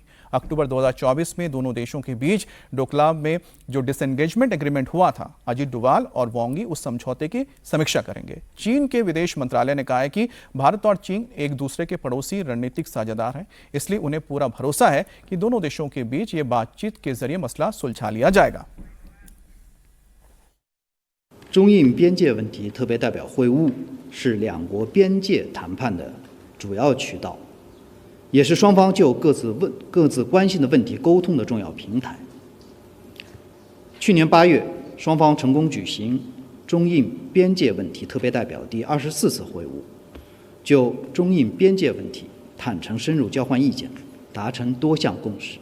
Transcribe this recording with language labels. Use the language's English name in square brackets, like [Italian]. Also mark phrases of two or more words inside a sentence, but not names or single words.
[Hindi] अक्टूबर 2024 में दोनों देशों के बीच डोकलाम में जो [English] disengagement agreement [Hindi] हुआ था, अजीत डोभाल और वांग यी उस समझौते की समीक्षा करेंगे। चीन के विदेश मंत्रालय ने कहा है कि भारत और चीन एक दूसरे के पड़ोसी रणनीतिक साझेदार हैं, इसलिए उन्हें पूरा भरोसा है कि दोनों देशों के बीच ये बातचीत के जरिए मसला सुलझा लिया जाएगा। [Chinese] 中印边界问题特别代表会晤是两国边界谈判的主要渠道，也是双方就各自关心的问题沟通的重要平台。去年8月，双方成功举行中印边界问题特别代表第24次会晤，就中印边界问题坦诚深入交换意见，达成多项共识。